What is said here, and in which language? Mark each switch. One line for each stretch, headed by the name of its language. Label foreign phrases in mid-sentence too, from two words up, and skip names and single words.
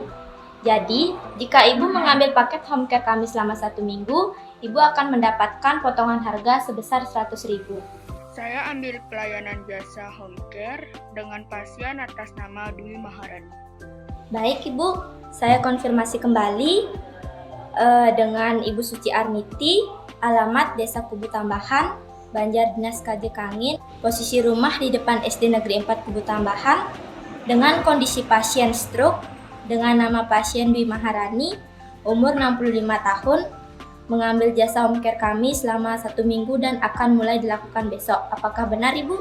Indonesian: Jadi, jika Ibu mengambil paket
English: home care
Indonesian: kami selama 1 minggu, Ibu akan mendapatkan potongan harga sebesar 100.000. Saya ambil pelayanan jasa
English: home care
Indonesian: dengan pasien atas nama Dwi Maharani. Baik Ibu, saya konfirmasi kembali dengan Ibu Suci Arniti, alamat Desa Kubu Tambahan, Banjar Dinas KJ Kangin, posisi rumah di depan SD Negeri 4 Kubu Tambahan, dengan kondisi pasien stroke, dengan nama pasien Dwi Maharani, umur 65 tahun, mengambil jasa
English: home care
Indonesian: kami selama 1 minggu dan akan mulai dilakukan besok. Apakah benar Ibu?